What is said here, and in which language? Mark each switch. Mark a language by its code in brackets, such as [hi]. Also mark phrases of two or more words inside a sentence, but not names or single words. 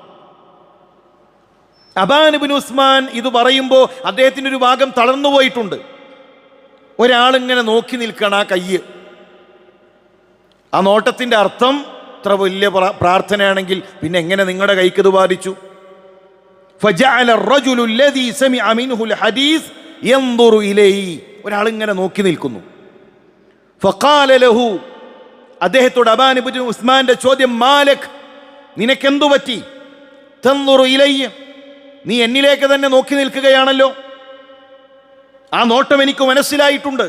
[ml] അബാൻ ഇബ്നു ഉസ്മാൻ ഇത് പറയുമ്പോൾ അദ്ദേഹത്തിൻ്റെ ഒരു ഭാഗം തളർന്നുപോയിട്ടുണ്ട്. ഒരാളിങ്ങനെ നോക്കി നിൽക്കണം ആ കയ്യ്. ആ നോട്ടത്തിൻ്റെ അർത്ഥം, ഇത്ര വലിയ പ്രാർത്ഥനയാണെങ്കിൽ പിന്നെ എങ്ങനെ നിങ്ങളുടെ കൈക്ക് ഇത് ബാധിച്ചു? [ar] ഫജഅല الرجل الذي سمع منه الحديث ينظر إليه, [ml] ഒരാളിങ്ങനെ നോക്കി നിൽക്കുന്നു. [ar] فقال له, [ml] അദ്ദേഹത്തോട് അബാൻ ഇബ്നു ഉസ്മാന്റെ ചോദ്യം, മാലക്, നിനക്കെന്തു പറ്റി? [ar] تنظر إلي, [ml] നീ എന്നിലേക്ക് തന്നെ നോക്കി നിൽക്കുകയാണല്ലോ. ആ നോട്ടം എനിക്ക് മനസ്സിലായിട്ടുണ്ട്.